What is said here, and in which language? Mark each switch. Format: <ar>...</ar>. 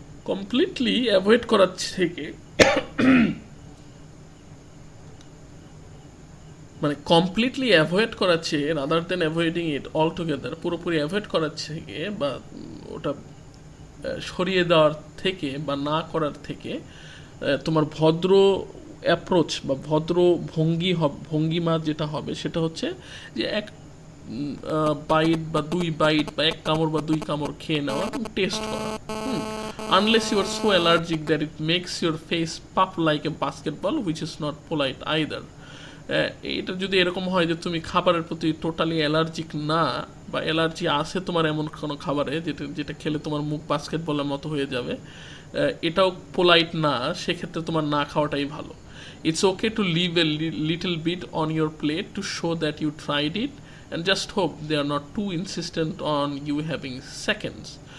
<en>Completely avoid</en> <bn>করার থেকে মানে কমপ্লিটলি অ্যাভয়েড করার চেয়ে,</bn> <en>rather than avoiding it all together,</en> <bn>পুরোপুরি অ্যাভয়েড করার থেকে বা ওটা সরিয়ে দেওয়ার থেকে বা না করার থেকে, তোমার ভদ্র অ্যাপ্রোচ বা ভদ্র ভঙ্গিমা যেটা হবে সেটা হচ্ছে যে এক বাইট বা 2 বাইট বা 1 কামড় বা 2 কামড় খেয়ে নেওয়া এবং টেস্ট করা।</bn> <en>Unless you are so allergic that it makes your face puff like a basketball, which is not polite either.</en> <bn>এটা যদি এরকম হয় যে তুমি খাবারের প্রতি টোটালি অ্যালার্জিক না, বা অ্যালার্জি আছে তোমার এমন কোনো খাবারে যেটা যেটা খেলে তোমার মুখ বাস্কেটবলের মতো হয়ে যাবে, এটাও পোলাইট না, সেক্ষেত্রে তোমার না খাওয়াটাই ভালো।</bn> <en>It's okay to leave a little bit on your plate to show that you tried it and just hope they are not too insistent on you having seconds.</en>